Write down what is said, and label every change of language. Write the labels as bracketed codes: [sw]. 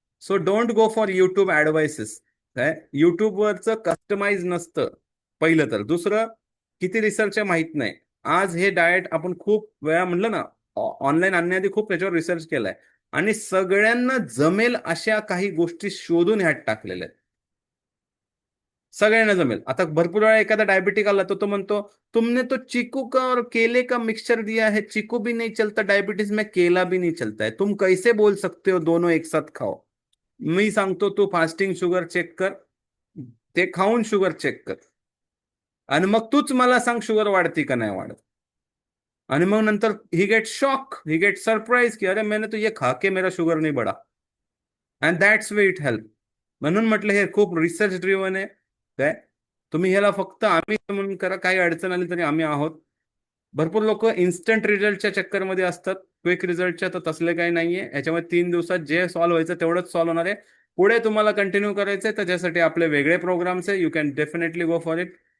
[en] So don't go for YouTube advices. [mr] काय युट्यूबवरचं customise नसतं पहिलं तर. दुसरं, किती रिसर्च आहे माहित नाही. आज हे डाएट आपण खूप वेळा म्हणलं ना, ऑनलाईन आणण्याआधी खूप त्याच्यावर रिसर्च केलाय आणि सगळ्यांना जमेल अशा काही गोष्टी शोधून ह्यात टाकलेल्या आहेत. सगळ्यांना जमेल. आता भरपूर वेळा एखादा डायबिटिक आला तो म्हणतो [hi] तुमने तो चीकू का और केले का मिक्सचर दिया है, चीकू भी नहीं चलता डायबिटीज में, केला भी नहीं चलता है, तुम कैसे बोल सकते हो दोनों एक साथ खाओ. [mr] मी सांगतो तू फास्टिंग शुगर चेक कर, ते खाऊन शुगर चेक कर आणि मग तूच मला सांग शुगर वाढती का नाही वाढत. आणि मग नंतर [en] he get shock, he get surprise [hi] की अरे मैंने तो ये खा के मेरा शुगर नहीं बढ़ा. [en] And that's way it help. [mr] म्हणून म्हटलं हे खूप रिसर्च ड्रिव्हन आहे. काय तुम्ही ह्याला फक्त आम्ही म्हणून करा, काही अडचण आली तरी आम्ही आहोत. भरपूर लोक इन्स्टंट रिझल्टच्या चक्करमध्ये असतात, क्विक रिझल्टच्या. तर तसले काही नाहीये. याच्यामध्ये 3 दिवसात जे सॉल्व्ह व्हायचं तेवढंच सॉल्व्ह होणार आहे. पुढे तुम्हाला कंटिन्यू करायचंय त्याच्यासाठी आपले वेगळे प्रोग्राम्स आहे. [en] You can definitely go for it.